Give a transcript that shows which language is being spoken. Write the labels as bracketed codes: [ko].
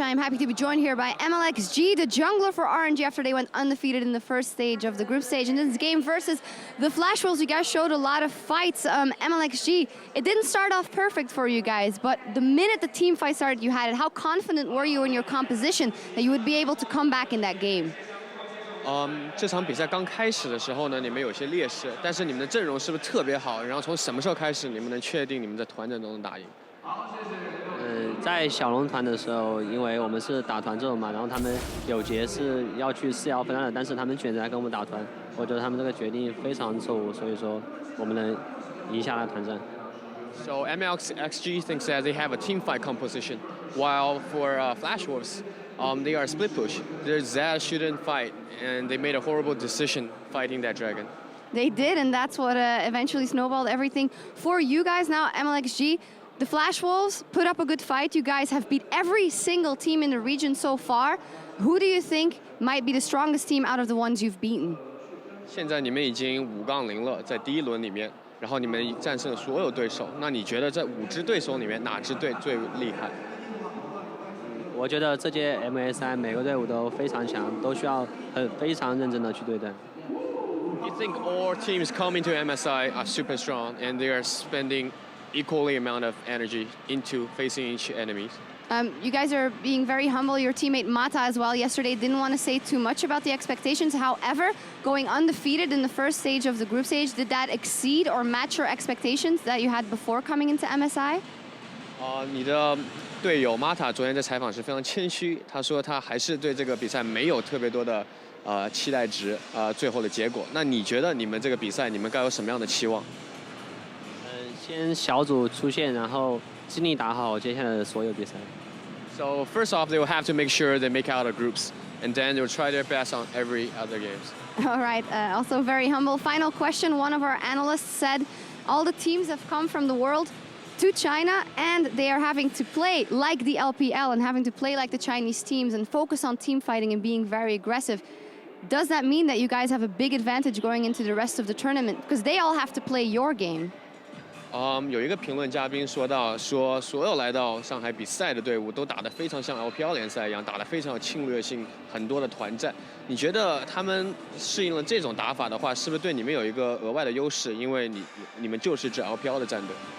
[en] I am happy to be joined here by MLXG, the jungler for RNG after they went undefeated in the first stage of the group stage. In this game versus the Flash Wolves, you guys showed a lot of fights. MLXG, it didn't start off perfect for you guys, but the minute the team fight started, you had it. How confident were you in your composition that you would be able to come back in that game? [zh] 这场比赛刚开始的时候呢，你们有些劣势，但是你们的阵容是不是特别好？然后从什么时候开始，你们能确定你们在团战中能打赢？在小龙团的时候，因为我们是打团这种嘛，然后他们有节是要去4-1分的，但是他们选择来跟我们打团，我觉得他们这个决定非常错误，所以说我们能赢下来团战。 [en] So MLXG thinks that they have a team fight composition, while for Flash Wolves, they are split push. Their Zed shouldn't fight, and they made a horrible decision fighting that dragon. They did, and that's what eventually snowballed everything for you guys. Now, MLXG, the Flash Wolves put up a good fight. You guys have beat every single team in the region so far. Who do you think might be the strongest team out of the ones you've beaten? [zh] 现在你们已经5-0了，在第一轮里面，然后你们战胜了所有对手。那你觉得这5支对手里面哪支队最厉害？我觉得这届 MSI 每个队伍都非常强，都需要非常认真的去对待。 [en] You think all teams coming to MSI are super strong and they are spending equally amount of energy into facing each enemy? You guys are being very humble. Your teammate Mata as well yesterday didn't want to say too much about the expectations. However, going undefeated in the first stage of the group stage, did that exceed or match your expectations that you had before coming into MSI? [zh] 你的队友 Mata 昨天在采访时非常谦虚，他说他还是对这个比赛没有特别多的期待值最后的结果。那你觉得你们这个比赛你们该有什么样的期望？先小组出线，然后尽力打好接下来的所有比赛。 [en] So first off, they will have to make sure they make out of groups, and then they will try their best on every other games. All right, also very humble. Final question, one of our analysts said all the teams have come from the world to China and they are having to play like the LPL and having to play like the Chinese teams and focus on team fighting and being very aggressive. Does that mean that you guys have a big advantage going into the rest of the tournament? Because they all have to play your game. [zh] 有一个评论嘉宾说到，说所有来到上海比赛的队伍都打得非常像 LPL 联赛一样，打得非常有侵略性，很多的团战。你觉得他们适应了这种打法的话，是不是对你们有一个额外的优势？因为你们就是支 LPL 的战队。